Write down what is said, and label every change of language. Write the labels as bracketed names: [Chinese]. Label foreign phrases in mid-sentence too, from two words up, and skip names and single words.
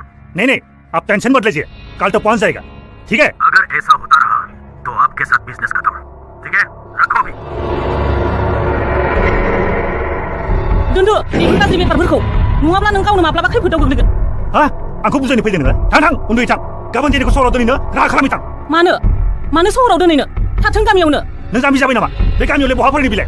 [Hindi] नहीं आप टेंशन मत लीजिए कल तो पहुंच जाएगा ठीक है अगर ऐसा होता रहा तो आपके साथ बिजनेस खत्म ठीक है रखो भी [Bodo] दोनदो बेफोर गाज्रि बेफारफोरखौ नङाब्ला नों गावनो माब्लाबा खैफोदाव गोग्लैगोन आंखौ बुजायनो फैदों नोङो थां उन्दुयै थां गाबोन दिनैखौ सहराव दोनैनो राहा खालामै थां मानो सहराव दोनैनो थाथों गामियावनो नों जाम्बि जाबाय नामा बे गामियावलाय बहा फरायनो बिलाय